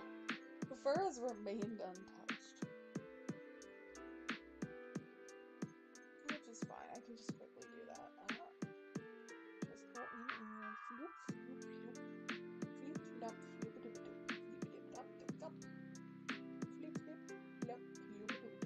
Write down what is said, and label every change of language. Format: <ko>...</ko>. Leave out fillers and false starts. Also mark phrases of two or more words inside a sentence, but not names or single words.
<en>The fur has remained untouched. Which is fine. I can just quickly do that. Just go in and floop, floop, floop. Floop, flop, floop, doop, doop. Floop, doop, dop, doop, dop. Floop, floop, flop, floop, doop, doop.</en>